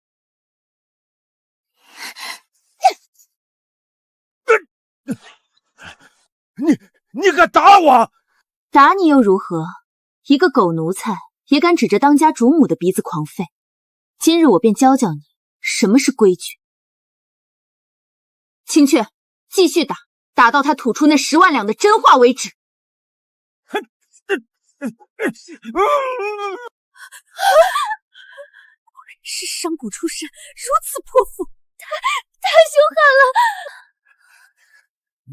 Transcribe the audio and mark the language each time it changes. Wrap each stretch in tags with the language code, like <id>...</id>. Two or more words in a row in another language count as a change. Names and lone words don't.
<zh>你敢打我？打你又如何？一個狗奴才也敢指着當家主母的鼻子狂吠。今日我便教教你什麼是規矩。青雀，繼續打，打到他吐出那10萬兩的真話為止。果然是商贾出身，如此潑婦，太凶悍了！</zh>